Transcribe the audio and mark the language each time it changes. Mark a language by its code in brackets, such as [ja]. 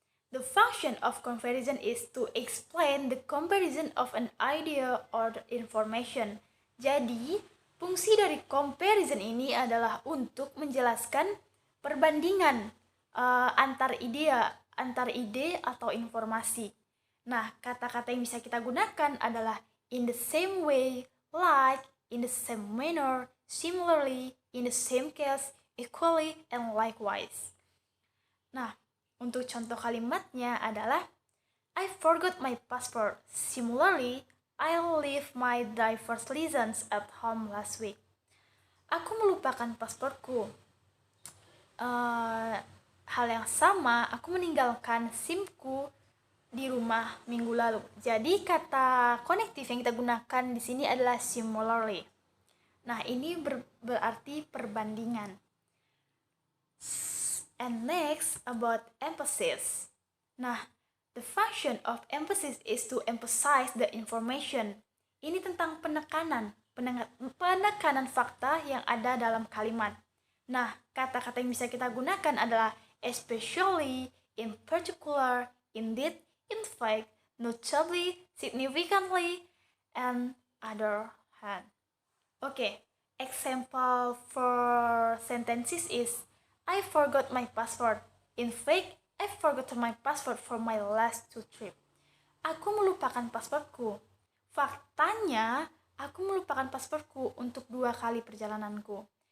[en] The function of comparison is to explain the comparison of an idea or information. [id] Jadi, fungsi dari comparison ini adalah untuk menjelaskan perbandingan antar ide atau informasi. Nah, kata-kata yang bisa kita gunakan adalah [en] in the same way, like, in the same manner, similarly, in the same case, equally, and likewise. [id] Nah, untuk contoh kalimatnya adalah [en] I forgot my passport. Similarly, I left my driver's license at home last week. [id] Aku melupakan pasportku. Hal yang sama, aku meninggalkan SIM-ku di rumah minggu lalu. Jadi kata konektif yang kita gunakan di sini adalah similarly. Nah, ini berarti perbandingan. [en] And next, about emphasis. Nah, the function of emphasis is to emphasize the information. [id] Ini tentang penekanan fakta yang ada dalam kalimat. Nah, kata-kata yang bisa kita gunakan adalah [en] especially, in particular, indeed, in fact, notably, significantly, and other hand. Okay, example for sentences is I forgot my passport. In fact, I forgot my passport for my last 2 trips. [id] Aku melupakan pasportku. Faktanya, aku melupakan pasportku untuk 2 kali perjalananku.